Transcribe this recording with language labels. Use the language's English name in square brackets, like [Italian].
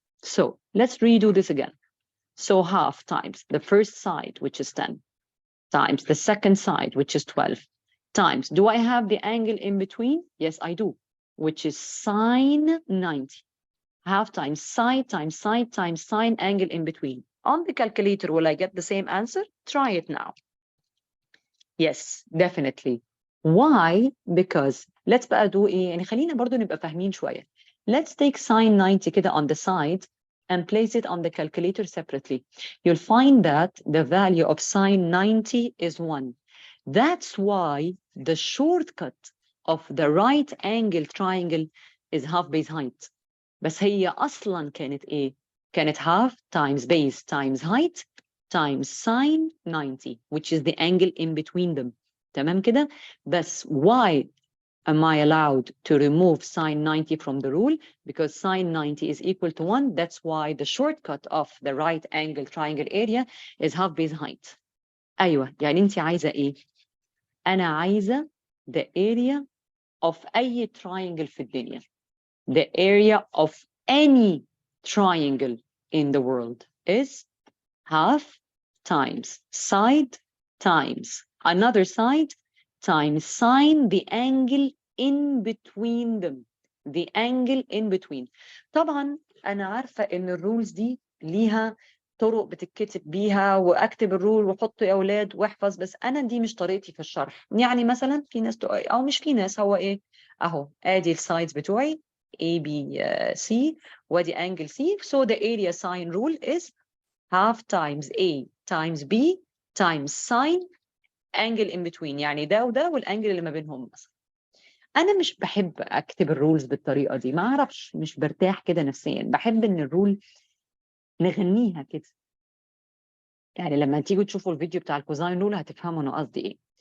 [English] So let's redo this again. So half times the first side, which is 10, times the second side, which is 12, times, do I have the angle in between? Yes, I do, which is sine 90. Half times side times side times sine angle in between. On the calculator, will I get the same answer? Try it now. Yes, definitely. Why? Because let's [Arabic] بقى do ايه؟ يعني خلينا برضو نبقى فاهمين شوية. [English] Let's take sine 90 كده on the side and place it on the calculator separately. You'll find that the value of sine 90 is 1. That's why the shortcut of the right angle triangle is half base height. [Arabic] بس هي أصلا كانت إيه؟ كانت [English] half times base times height times sine 90, which is the angle in between them. [Arabic] تمام كده؟ بس [English] why am I allowed to remove sine 90 from the rule? Because sine 90 is equal to 1. That's why the shortcut of the right angle triangle area is half base height. [Arabic] أيوة، يعني أنت عايزة إيه؟ أنا عايزة [English] the area of [Arabic] أي triangle في الدنيا. [English] The area of any triangle in the world is half times side times another side times sine the angle in between them. The angle in between. [Arabic] طبعا أنا عارفة إن الرولز دي ليها طرق بتتكتب بيها، واكتب الرول وحط يا اولاد واحفظ، بس انا دي مش طريقتي في الشرح. يعني مثلا في ناس او مش في ناس، هو ايه اهو ادي السايدز بتوعي A B C وادي angle C. [English] So the area sine rule is half times A times B times sine angle in between. [Arabic] يعني ده وده والانجل اللي ما بينهم مثلا. انا مش بحب اكتب الرولز بالطريقه دي، ما اعرفش، مش برتاح كده نفسيا. بحب ان الرول نغنيها كده. يعني لما تيجوا تشوفوا الفيديو بتاع الكوزاين رول هتفهموا انا قصدي ايه.